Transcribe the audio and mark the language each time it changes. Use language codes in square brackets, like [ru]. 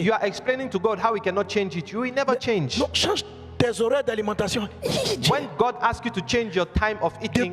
[en] you are explaining to God how He cannot change it. You will never change. [fr] Non, change tes horaires d'alimentation. [en] When God asks you to change your time of eating,